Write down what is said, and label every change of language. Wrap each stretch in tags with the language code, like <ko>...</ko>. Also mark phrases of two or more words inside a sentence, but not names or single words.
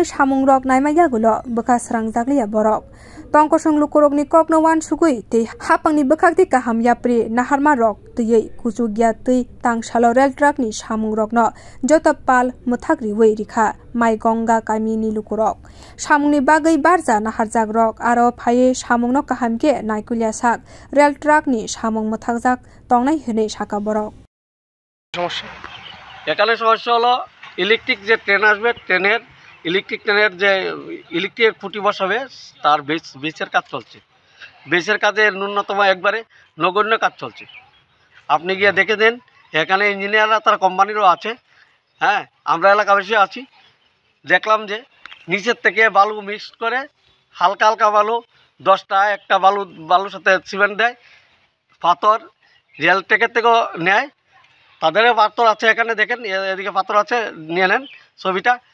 <trp>सामुं रक नायमायागुलो बोका स्रांजागलिया बरक तंकसं लुकुरकनि ककनवान सुगै ते हापांनि बोखाकति काहाम याप्रि नाहारमा रक तयै कुचुगिया तै तांसालो</trp> <en>rail track</en> <trp>नि सामुं रकनो जतपाल मुथाग्रि वै रिखा माइगंगा कामिनि लुकुरक सामुंनि बागै बारजा नाहारजाग रक आरो फाये सामुंनो काहामके नायकुलिया साक</trp> <en>rail track</en> <trp>नि सामुं मुथागजाक तंनाय हनै साका बरक</trp> <bn>সমস্যা এখানে সমস্যা হলো ইলেকট্রিক যে ট্রেন আসবে ট্রেনের ইলেকট্রিক ট্রেনের যে ইলেকট্রিক খুঁটি বসাবে তার বেসের কাজ চলছে বেসের কাজে ন্যূনতম একবারে নগণ্য কাজ চলছে আপনি গিয়ে দেখে দেন এখানে ইঞ্জিনিয়াররা তার কোম্পানিরও আছে হ্যাঁ আমরা এলাকাবাসী আছি দেখলাম যে নিচের থেকে বালু মিক্স করে হালকা হালকা বালু 10টা একটা বালুর সাথে সিমেন্ট দেয় পাথর রেল ট্র্যাকের থেকেও নেয় তাদের পাথর আছে এখানে দেখেন এদিকে পাথর আছে নিয়ে নেন ছবিটা</bn>